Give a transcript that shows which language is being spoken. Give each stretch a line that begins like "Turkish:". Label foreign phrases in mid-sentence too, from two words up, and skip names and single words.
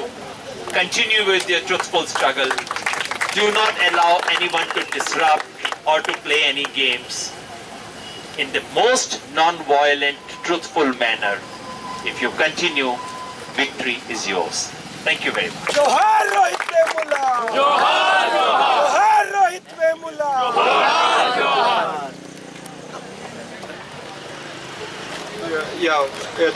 English: Continue with your truthful struggle. Do not allow anyone to disrupt or to play any games. In the most non-violent, truthful manner. If you continue, victory is yours. Thank you very much. Johar Rohith Vemula! Johar, Johar! Johar Rohith Vemula! Johar, Johar! Yeah.